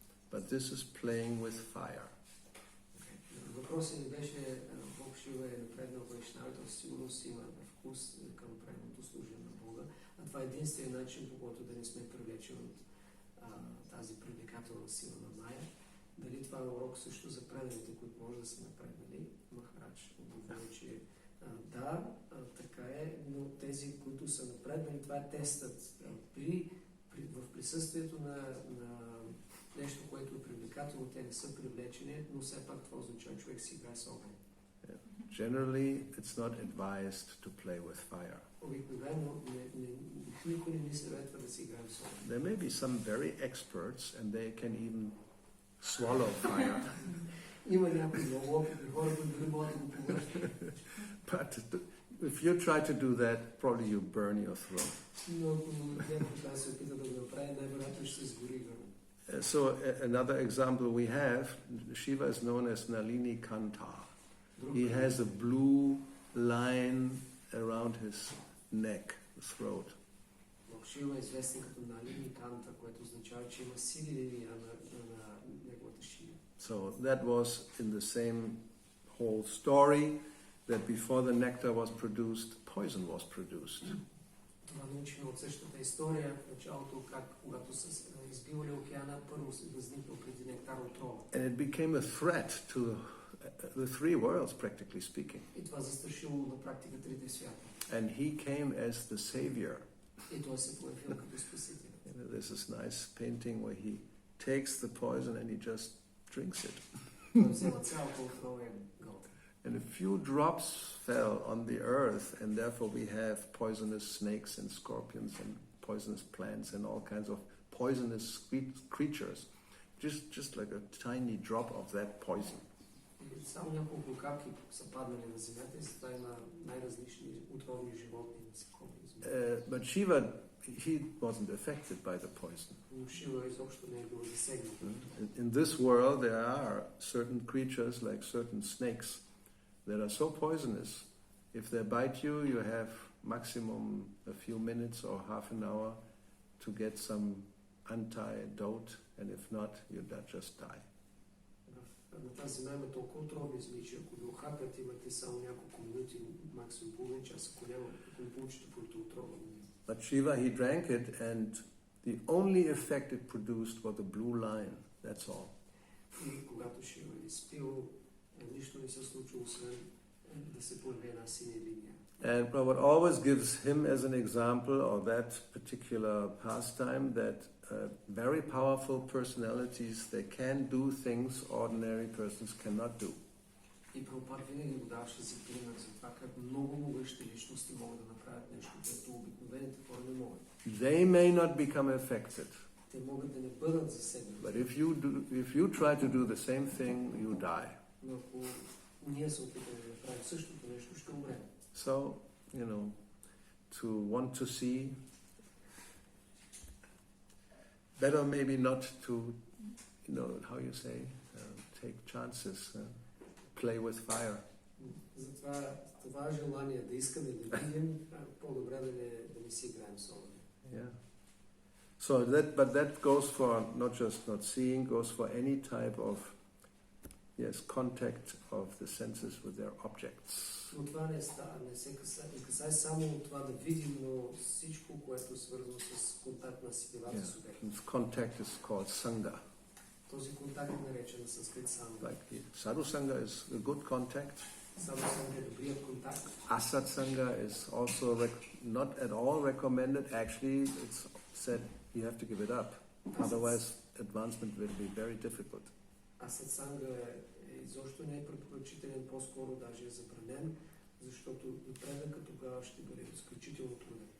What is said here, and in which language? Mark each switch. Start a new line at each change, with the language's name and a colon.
English: But this is playing with fire.
Bulgarian: Въпросът ми беше, Бог Шива е напреднал вайшнавите, сигурно си има вкус към правилното служение на Бога, а това е единствен начин, по който да не сме привлечени от тази привлекателна сила на Майя. Дали това е урок също за преданите, които може да са напреднали? Махарадж отговори, че да, така е, но тези, които са напреднали, това е тестът. В присъствието на нещо, което е привлекателно, те не са привлечени, но все пак това означава, човек си играе с огън.
English: Generally, it's not advised to play with fire.
Bulgarian: Обикновено никой не ни съветва да си играем с огън.
English: There may be some very experts and they can even swallow fire.
Bulgarian: Има някои много опитни хора, които дори могат да го повръщат.
English: But if you try to do that, probably you burn your throat.
Bulgarian: Но ако някой трябва да се опита да го направи, най-вероятно ще се сгори гърна.
English: So another example we have, Shiva is known as Nalini Kanta. He has a blue line around his neck, throat.
Bulgarian: Шива е известен като Налини Канта, което означава, че има сини линия на неговата шия.
English: So that was in the same whole story that before the nectar was produced, poison was produced.
Bulgarian: Това научим от същата история в началото, как когато са избивали океана, първо се възникнал преди нектар отрова.
English: And it became a threat to the three worlds, practically speaking.
Bulgarian: И това застрашило на практика трите свята.
English: And he came as the savior.
Bulgarian: И той се появил като спасител.
English: There's this nice painting where he takes the poison and he just drinks it.
Bulgarian: Той взема цялото отрова и гълта.
English: And a few drops fell on the earth, and therefore we have poisonous snakes and scorpions and poisonous plants and all kinds of poisonous creatures. Just like a tiny drop of that poison.
Bulgarian: И само няколко капки са паднали на земята и затова има най-различни отровни животни и насекоми.
English: But Shiva, he wasn't affected by the poison.
Bulgarian: Но Шива изобщо не е бил засегнат.
English: In this world there are certain creatures like certain snakes that are so poisonous. If they bite you, you have maximum a few minutes or half an hour to get some antidote, and if not, you just die.
Bulgarian: На тази земя има толкова отровни змии, че ако ви охапят, имате само няколко минути, максимум половин час, ако не получите противоотрова.
English: But Shiva, he drank it, and the only effect it produced was a blue line. That's all.
Bulgarian: И когато Шива е изпил, нищо не се случило, освен да се появи една синя линия.
English: And Prabhupada always gives him as an example, or that particular pastime, that very powerful personalities, they can do things ordinary persons cannot do.
Bulgarian: И Прабхупад винаги го даваше за пример за това как много могъщи личности могат да направят нещо, което обикновените хора не могат.
English: They may not become affected.
Bulgarian: Те могат да не бъдат засегнати.
English: But if you try to do the same thing, you die.
Bulgarian: Но ако ние се опитаме да направим същото нещо, ще умрем.
English: So, to want to see, better maybe not to, how you say, take chances, play with fire.
Bulgarian: Затова това желание да искаме да видим, по-добре да не си играем с огъня.
English: Yeah. So but that goes for not just not seeing, goes for any type of contact of the senses with their objects.
Bulgarian: Но това не се касае само от това да видим, но всичко, което е свързано с контакт на сетивата с обекта.
English: Contact is called sangha.
Bulgarian: Този контакт е наречен на санскрит санга.
English: Like sadhu sangha is a good contact.
Bulgarian: Sadhu sangha е добрият контакт.
English: Asat sangha is also not at all recommended. Actually, it's said you have to give it up. Otherwise, advancement will be very difficult.
Bulgarian: Асат санга изобщо не е препоръчителен, по-скоро даже е забранен, защото напредъка тогава ще бъде изключително труден.